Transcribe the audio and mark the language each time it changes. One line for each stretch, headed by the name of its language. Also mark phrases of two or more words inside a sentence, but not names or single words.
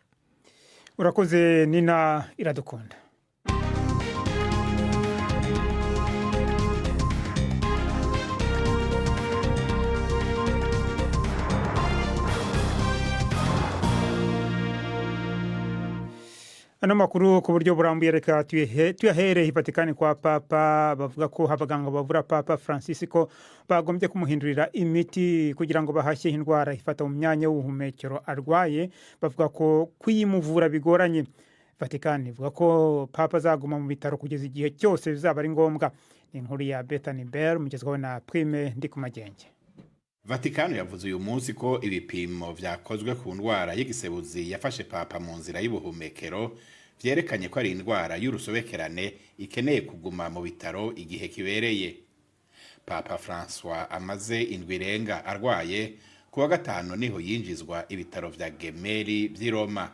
Rundi: urakoze Nina Iradukunda. Ano makuru ku buryo burambuye reka tuyahere hipatikani kwa Papa.
Kinyarwanda: Bavuga ko abaganga bavura Papa Francisco bagombye kumuhindurira imiti kugira ngo bahashye indwara ifata mu myanya y'ubuhumekero arwaye. Bavuga ko kwimuvura bigoranye. Vatikani ivuga ko Papa azaguma mu bitaro kugeza igihe cyose bizaba ari ngombwa. Ni inkuru ya Bethany Bell mugezweho na Prime Ndikumagenge.
Rundi: Vatikano yavuze uyu munsi ko ibipimo vyakozwe ku ndwara y'igisebuzi yafashe Papa mu nzira y'ubuhumekero vyerekanye ko ari indwara y'urusobekerane ikeneye kuguma mu bitaro igihe kibereye. Papa François amaze indwi irenga arwaye, kuwa gatanu niho yinjizwa ibitaro vya Gemelli vy'i Roma.